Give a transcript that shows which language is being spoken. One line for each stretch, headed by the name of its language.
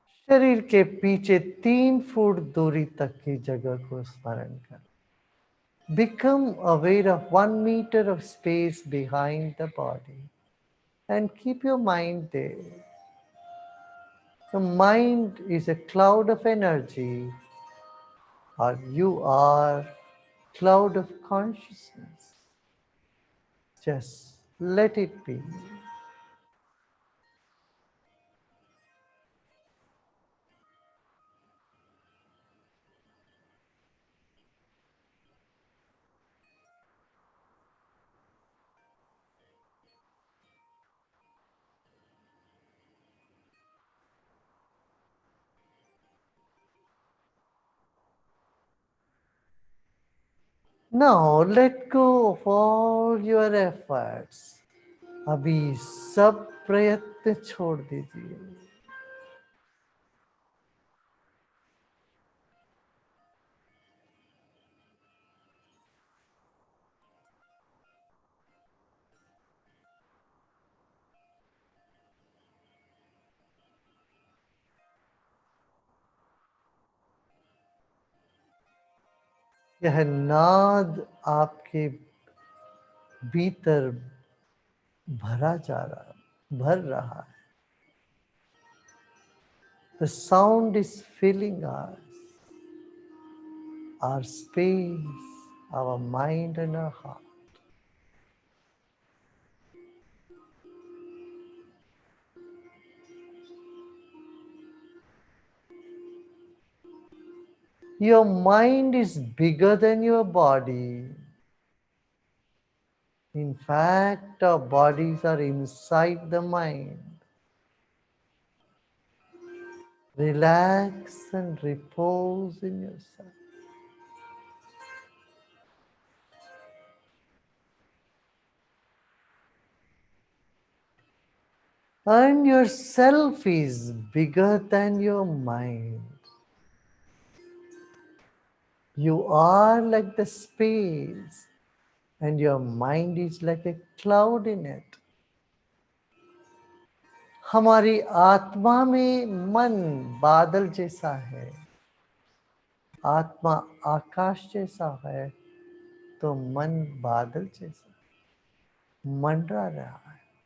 Hindi: शरीर के पीछे 3 फुट दूरी तक की जगह को स्मरण कर.
English: Become aware of 1 meter of space behind the body and keep your mind there. The mind is a cloud of energy, or you are cloud of consciousness. Just let it be. Now let go of all your efforts.
Hindi: अभी सब प्रयत्न छोड़ दीजिए. यह नाद आपके भीतर भर रहा है.
English: The sound is filling us, our space, our mind and our heart. Your mind is bigger than your body. In fact, our bodies are inside the mind. Relax and repose in yourself. And yourself is bigger than your mind. You are like the space, and your mind is like a cloud in it.
Hindi: हमारी आत्मा में मन बादल जैसा है, आत्मा आकाश जैसा है, तो मन बादल जैसा मंडरा रहा है.